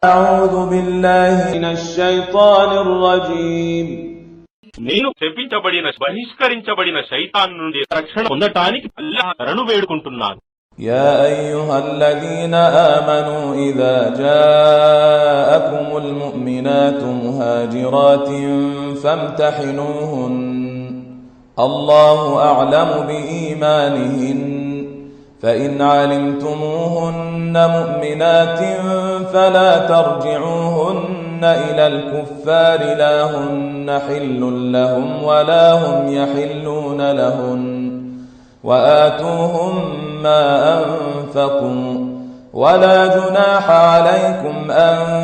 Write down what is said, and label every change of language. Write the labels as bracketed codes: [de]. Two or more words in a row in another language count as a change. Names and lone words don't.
[ar] أعوذ بالله من الشيطان الرجيم. [te] నేను శపించబడిన బహిష్కరించబడిన శైతాన్ నుండి రక్షణ పొందటానికి అల్లాహ్ శరణు వేడుకుంటున్నాను. [ar] يا أيها الذين آمنوا إذا جاءكم المؤمنات مهاجرات فامتحنوهن الله أعلم بإيمانهن فإن علمتموهن مؤمنات فلا ترجعوهن إلى الكفار لا هن حل لهم ولا هم يحلون لهن وآتوهم ما أنفقوا ولا جناح عليكم أن